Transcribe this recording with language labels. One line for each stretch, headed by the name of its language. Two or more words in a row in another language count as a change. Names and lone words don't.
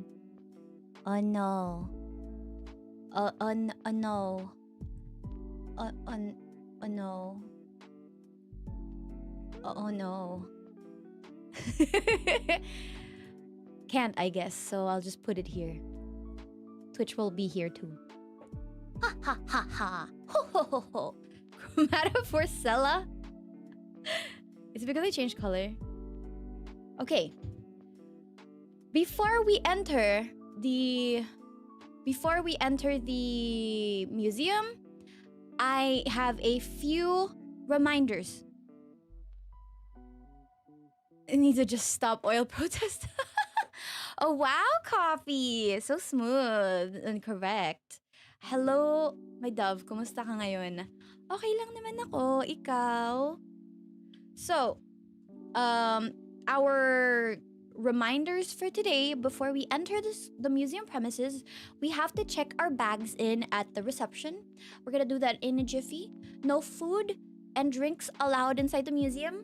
English: Oh no. No. No. No. Oh no. Can't, I guess, so I'll just put it here. Twitch will be here too. Ha ha ha ha. Ho ho ho ho. Chromatophore Cella? Is it because I changed color? Okay. Before we enter the museum, I have a few reminders. I need to just stop oil protest. Oh wow, coffee! So smooth and correct. Hello, my dove.
Filipino: Kumusta ka ngayon? Okay lang naman ako. Ikaw?
English: So, our reminders for today before we enter the museum premises, we have to check our bags in at the reception. We're gonna do that in a jiffy. No food and drinks allowed inside the museum.